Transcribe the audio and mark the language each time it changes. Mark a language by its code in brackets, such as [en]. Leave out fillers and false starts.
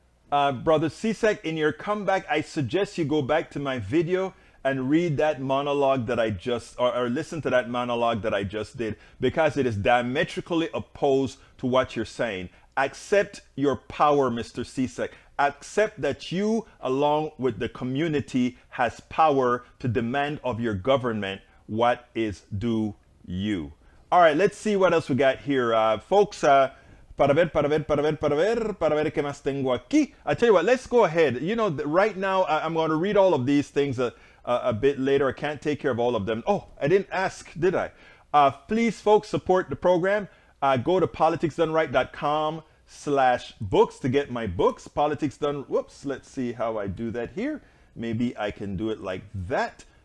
[en] Brother Csack, in your comeback, I suggest you go back to my video and read that monologue that I just, or listen to that monologue that I just did, because it is diametrically opposed to what you're saying. Accept your power, Mr. Csack. Accept that you, along with the community, has power to demand of your government what is due you. All right, let's see what else we got here. [es] Folks, para ver qué más tengo aquí. [en] I tell you what, let's go ahead. You know, right now, I'm going to read all of these things a bit later. I can't take care of all of them. Oh, I didn't ask, did I? Please, folks, support the program. Go to politicsdoneright.com/books to get my books. Politics Done, whoops, let's see how I do that here. Maybe I can do it like that.